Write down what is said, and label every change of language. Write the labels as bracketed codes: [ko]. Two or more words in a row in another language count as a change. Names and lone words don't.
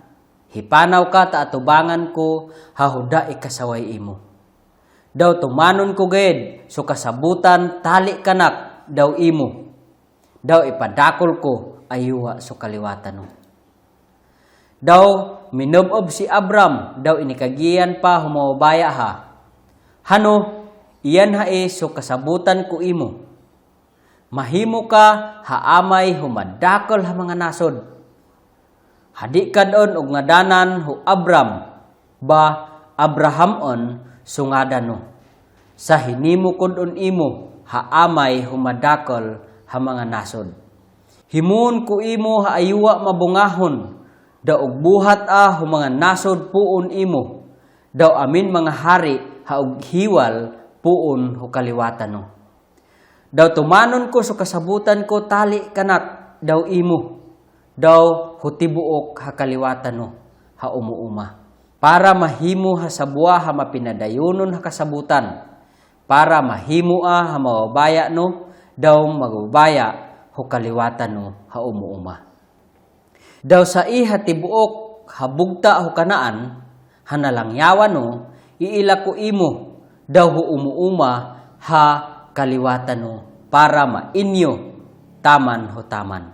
[bkd] Hipanaw ka ta atubangan ko hahuda ikasaway imo. Daw tumanon ko gayud so kasabutan tali kanak daw imo. Daw ipadakol ko ayuwa so kaliwatan no. Daw minob si Abram, daw inikagiyan pa humabaya ha. Hano, iyan so kasabutan ko imo. Mahimo ka haamay humadakol ha mga nasod. Hadi kadon og ngadanan hu Abram, ba Abrahamon sungadano. Sa hinimo kudon imo haamay humadakol ha mga nasod. Himun ko imo haayuwa mabungahon. Daw og buhat mga nasod puon imo. Daw amin mga hari haog hiwal puon hu kaliwatan no. Daw tumanon ko so kasabutan ko tali kanak daw imo. Daw hutibuok ha kaliwatan no ha umuuma. Para mahimo ha sabwa ha mapinadayonon ha kasabutan. Para mahimo ha mababaya no daw magbabaya hu kaliwatan no ha umuuma. Daw sa iha tibuok habugta ho kanaan hanalangyawan no iila ko imo daw ho umuuma ha kaliwatan no para mainyo taman ho taman.